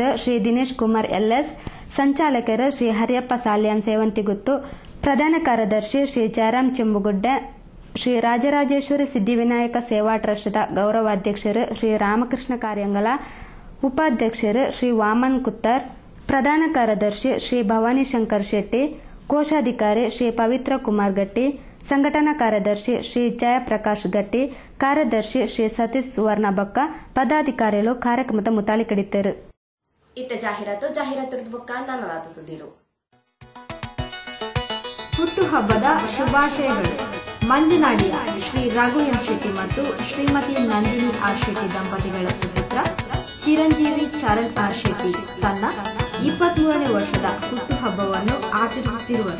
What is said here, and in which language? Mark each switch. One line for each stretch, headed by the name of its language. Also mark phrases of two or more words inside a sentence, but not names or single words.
Tulu: ಶ್ರೀ ದಿನೇಶ್ ಕುಮಾರ್ ಎಲ್ಎಸ್, ಸಂಚಾಲಕರು ಶ್ರೀ ಹರಿಯಪ್ಪ ಸಾಲ್ಯಾನ್ ಸೇವಂತಿಗುತ್ತು, ಪ್ರಧಾನ ಕಾರ್ಯದರ್ಶಿ ಶ್ರೀ ಜಯರಾಮ್ ಚೆಂಬುಗುಡ್ಡೆ, ಶ್ರೀ ರಾಜರಾಜೇಶ್ವರಿ ಸಿದ್ಧಿವಿನಾಯಕ ಸೇವಾ ಟ್ರಸ್ಟ್ದ ಗೌರವಾಧ್ಯಕ್ಷರು ಶ್ರೀ ರಾಮಕೃಷ್ಣ ಕಾರ್ಯಂಗಲ, ಉಪಾಧ್ಯಕ್ಷರು ಶ್ರೀ ವಾಮನ್ ಕುತ್ತರ್, ಪ್ರಧಾನ ಕಾರ್ಯದರ್ಶಿ ಶ್ರೀ ಭವಾನಿ ಶಂಕರ್ ಶೆಟ್ಟಿ, ಕೋಶಾಧಿಕಾರಿ ಶ್ರೀ ಪವಿತ್ರ ಕುಮಾರ್ ಗಟ್ಟಿ, ಸಂಘಟನಾ ಕಾರ್ಯದರ್ಶಿ ಶ್ರೀ ಜಯಪ್ರಕಾಶ್ ಗಟ್ಟಿ, ಕಾರ್ಯದರ್ಶಿ ಶ್ರೀ ಸತೀಶ್ ಸುವರ್ಣ ಬಕ್ಕ ಪದಾಧಿಕಾರಿಗಳು ಕಾರ್ಯಕ್ರಮದ ಮುತಾಲಿಕಡಿದ್ದರು. ಇತ್ತ ಜಾಹೀರಾತು ಬೊಕ್ಕ ನಾನಾದ ಸುದ್ದಿರು.
Kannada: ಹುಟ್ಟುಹಬ್ಬದ ಶುಭಾಶಯಗಳು. ಮಂಜನಾಡಿಯ ಶ್ರೀ ರಘು ಎಂ ಶೆಟ್ಟಿ ಮತ್ತು ಶ್ರೀಮತಿ ನಂದಿನಿ ಆರ್ ಶೆಟ್ಟಿ ದಂಪತಿಗಳ ಸುಪುತ್ರ ಚಿರಂಜೀವಿ ಚರಣ್ ಆರ್ ಶೆಟ್ಟಿ ತನ್ನ 23ನೇ ವರ್ಷದ ಹುಟ್ಟುಹಬ್ಬವನ್ನು ಆಚರಿಸುತ್ತಿರುವರು.